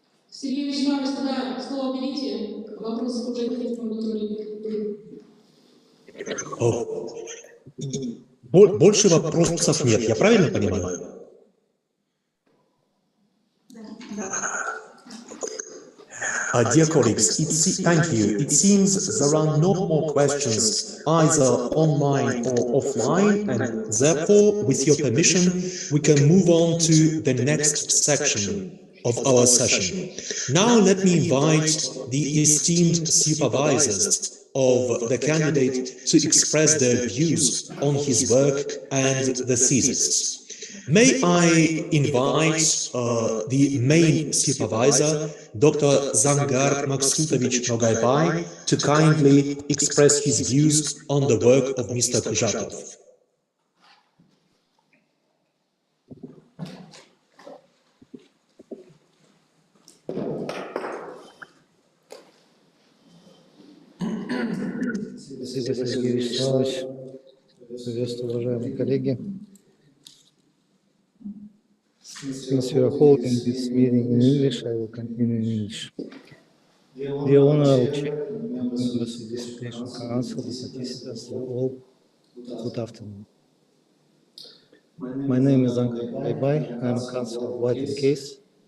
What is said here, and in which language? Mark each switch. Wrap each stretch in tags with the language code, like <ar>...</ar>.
<ru>Сергей Вячеславович, тогда слово берите. Вопросы уже нет в аудитории. Больше вопросов нет, я правильно понимаю?</ru> <en>Dear colleagues, thank you. It seems there are no more questions either online or offline, and therefore, with your permission, we can move on to the next section of our session. Now let me invite the esteemed supervisors of the candidate to express their views on his work and the thesis. May I invite the main supervisor, Dr. Zangar Maksutovich Nogaybai, to kindly express his views on the work of Mr. Kuzhatov.</en> <ru>Спасибо, Сергей Вячеславович. Приветствую, уважаемые коллеги.</ru> <en>Since we are holding this meeting in English, I will continue in English. Dear Honorable Chair, members of the Dissertation Council, the participants, all, good afternoon. My name is Zangar Nogaybai. I am counsel of White & Case.</en>